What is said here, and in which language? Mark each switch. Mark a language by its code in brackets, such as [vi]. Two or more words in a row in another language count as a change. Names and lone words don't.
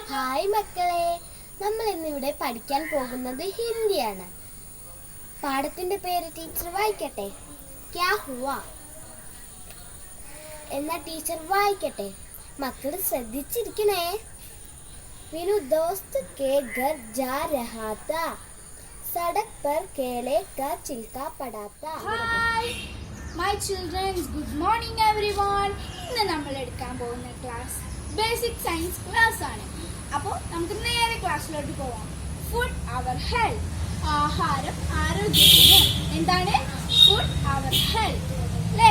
[ml] ഹായ് മക്കളെ, നമ്മൾ ഇന്നിവിടെ പഠിക്കാൻ പോകുന്നത് ഹിന്ദിയാണ്. പാഠത്തിന്റെ പേര് ടീച്ചർ വായിക്കട്ടെ. ക്യാ ഹുവാ എന്ന ടീച്ചർ വായിക്കട്ടെ. മക്കൾ ശ്രദ്ധിച്ചിരിക്കണേ. [hi] വിനു दोस्त के घर जा रहा था, सड़क पर केले का छिलका पड़ा था. [en] Hi my childrens, good morning everyone. [ml] ഇന്ന് നമ്മൾ എടുക്കാൻ പോകുന്ന ക്ലാസ് [en] basic science class [ml] ആണ്. അപ്പോൾ നമുക്ക് നേരെ ക്ലാസ്സിലോട്ട് പോവാം. ഫുഡ് അവർ ഹെൽത്ത്. ആഹാരം ആരോഗ്യത്തിന്. എന്താണ് ഫുഡ് അവർ ഹെൽത്ത് അല്ലേ?